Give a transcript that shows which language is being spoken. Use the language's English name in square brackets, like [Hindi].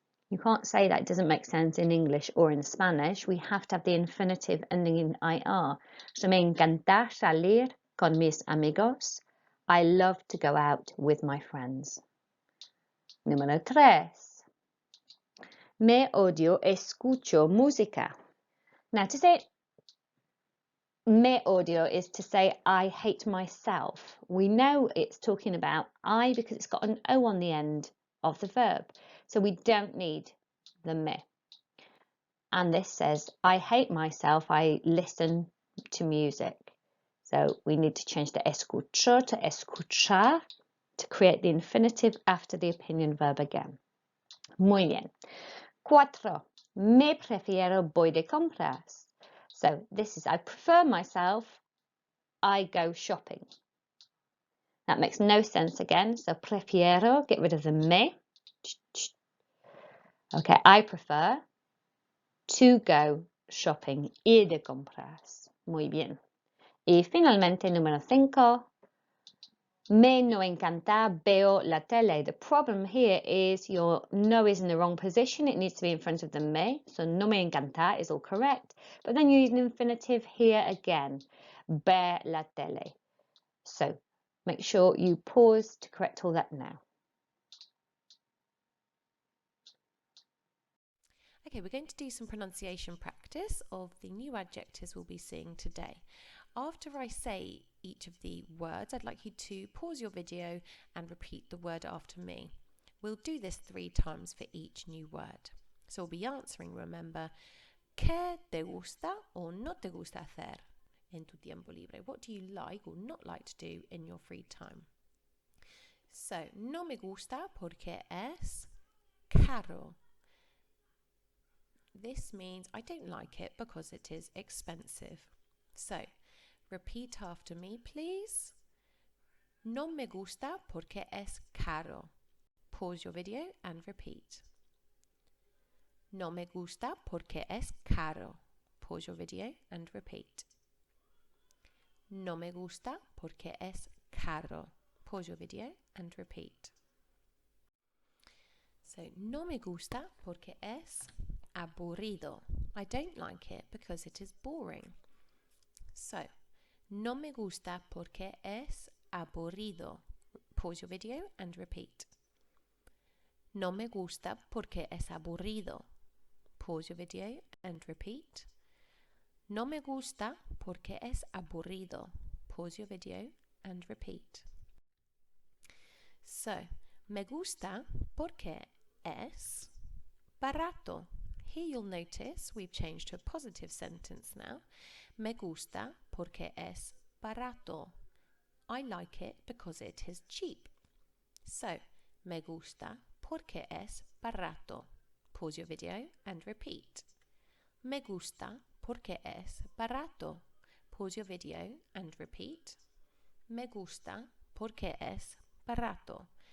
[English] You can't say that, it doesn't make sense in English or in Spanish. We have to have the infinitive ending in IR. [Spanish] So me encanta salir con mis amigos. [English] I love to go out with my friends. [Spanish] Número 3. Me odio, escucho música. [English] Now to say me odio is to say I hate myself. We know it's talking about I because it's got an O on the end of the verb. So we don't need the me. And this says, I hate myself, I listen to music. So we need to change the escucho to escuchar to create the infinitive after the opinion verb again. [Spanish] Muy bien. [English] 4. [Spanish] Me prefiero voy de compras. [English] So this is, I prefer myself, I go shopping. That makes no sense again. So prefiero, get rid of the me. Okay, I prefer to go shopping, ir de compras. [Spanish] Muy bien. Y finalmente, número 5, me no encanta, veo la tele. [English] The problem here is your no is in the wrong position. It needs to be in front of the me. So no me encanta is all correct. But then you use an infinitive here again. [Spanish] Ver la tele. [English] So make sure you pause to correct all that now. Okay, we're going to do some pronunciation practice of the new adjectives we'll be seeing today. After I say each of the words, I'd like you to pause your video and repeat the word after me. We'll do this 3 times for each new word. So we'll be answering, remember, [Spanish] ¿qué te gusta o no te gusta hacer en tu tiempo libre? [English] What do you like or not like to do in your free time? [Spanish] So, no me gusta porque es caro. [English] This means I don't like it because it is expensive. So, repeat after me, please. [Spanish] No me gusta porque es caro. [English] Pause your video and repeat. [Spanish] No me gusta porque es caro. [English] Pause your video and repeat. [Spanish] No me gusta porque es caro. [English] Pause your video and repeat. So, [Spanish] no me gusta porque es aburrido. [English] I don't like it because it is boring. So, [Spanish] No me gusta porque es aburrido. [English] Pause your video and repeat. [Spanish] No me gusta porque es aburrido. [English] Pause your video and repeat. [Spanish] No me gusta porque es aburrido. [English] Pause your video and repeat. [Spanish] So, me gusta porque es barato. [English] Here you'll notice we've changed to a positive sentence now. [Spanish] Me gusta porque es barato. [English] I like it because it is cheap. [Spanish] So, me gusta porque es barato. [English] Pause your video and repeat. [Spanish] Me gusta porque es barato. [English] Pause your video and repeat. [Spanish] Me gusta porque es barato.